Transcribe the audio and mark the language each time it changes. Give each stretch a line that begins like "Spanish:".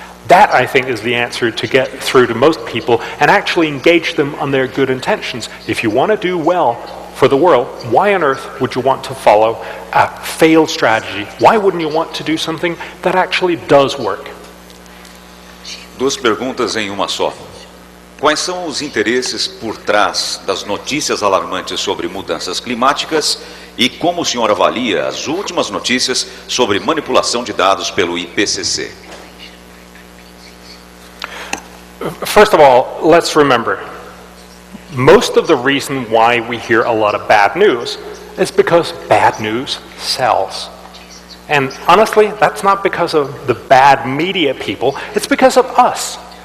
English: That, I think, is the answer to get through to most people and actually engage them on their good intentions. If you want to do well for the world, why on earth would you want to follow a failed strategy? Why wouldn't you want to do something that actually does work?
Portuguese: Duas perguntas em uma só. Quais são os interesses por trás das notícias alarmantes sobre mudanças climáticas e como o senhor avalia as últimas notícias sobre manipulação de dados pelo IPCC?
English: First of all, let's remember, most of the reason why we hear a lot of bad news is because bad news sells. And honestly, that's not because of the bad media people, it's because of us.